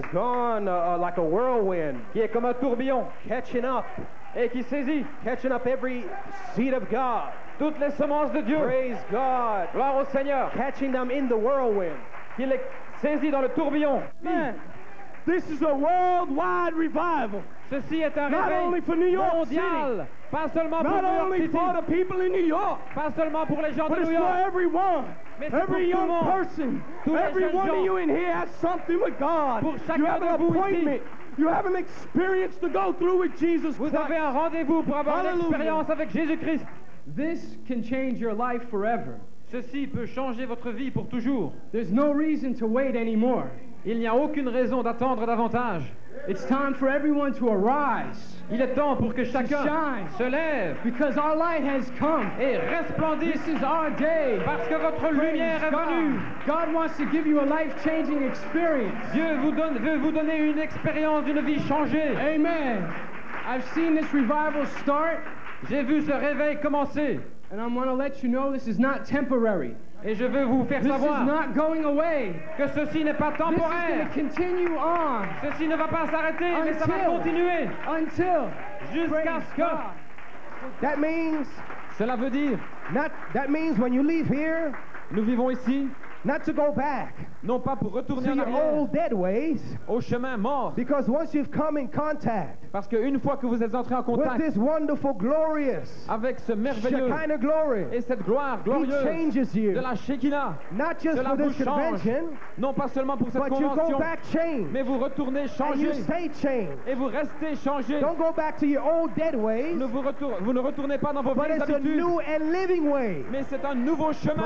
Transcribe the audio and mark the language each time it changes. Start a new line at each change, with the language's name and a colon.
English: is gone like a whirlwind,
French: qui est comme un tourbillon
English: catching up
French: et qui saisit
English: every seed of God.
French: toutes les semences de Dieu.
English: Praise God.
French: Gloire au Seigneur.
English: Catching them in the whirlwind.
French: Qui les saisit dans le tourbillon.
English: Man, this is a worldwide revival.
French: Ceci est un
English: Not only
French: réveil
English: for New York
French: mondial. Pas seulement pour
English: Not
French: New York
English: only
French: City.
English: for the people in New York,
French: Pas seulement pour les gens
English: but
French: de
English: it's
French: New
English: for
French: York.
English: everyone.
French: Mais c'est pour
English: Every
French: tout le
English: young
French: monde.
English: person,
French: Tous les
English: every
French: jeunes
English: one of
French: gens.
English: you in here has something with God.
French: Pour chacun
English: You have an
French: de vous ici.
English: appointment. You have an experience to go through with Jesus
French: Vous
English: Christ.
French: avez un rendez-vous pour avoir
English: Hallelujah.
French: l'expérience avec Jésus-Christ.
English: This can change your life forever.
French: Ceci peut changer votre vie pour toujours.
English: There's no reason to wait anymore.
French: Il n'y a aucune raison d'attendre davantage.
English: It's time for everyone to arise
French: Il est temps pour que chacun
English: shine.
French: se lève
English: because our light has come.
French: et resplendisse
English: This is our day.
French: parce que votre
English: Praise
French: lumière est venue.
English: God. God wants to give you a life-changing experience.
French: Dieu veut vous donner une expérience d'une vie changée.
English: Amen. I've seen this revival start,
French: J'ai vu ce réveil commencer
English: and I want to let you know this is not temporary.
French: et je veux vous faire
English: This is
French: savoir
English: not going away.
French: que ceci n'est pas
English: This is going
French: temporaire.
English: to continue on
French: Ceci ne va pas s'arrêter, mais ça va
English: Until-
French: continuer
English: until
French: jusqu'à
English: praise
French: ce que...
English: God. That means
French: Cela veut dire,
English: when you leave here,
French: nous vivons ici,
English: Not to go back
French: non pas pour retourner
English: to
French: en
English: your
French: arrière,
English: old dead ways,
French: au chemin mort.
English: because once you've come in contact
French: Parce qu'une fois que vous êtes entré en
English: with
French: contact
English: this wonderful, glorious
French: avec ce merveilleux
English: Shekinah glory,
French: et cette gloire
English: He
French: glorieuse
English: changes you.
French: de la Shekinah,
English: Not just
French: cela
English: for
French: vous
English: this
French: change,
English: convention,
French: non pas seulement pour cette
English: but you go
French: convention,
English: back changed.
French: mais vous retournez
English: And you
French: changé
English: stay changed.
French: et vous restez changé.
English: Don't go back to your old dead ways,
French: Vous ne retournez pas dans vos
English: but
French: vieilles
English: it's a
French: habitudes,
English: new and living way.
French: mais c'est un nouveau chemin.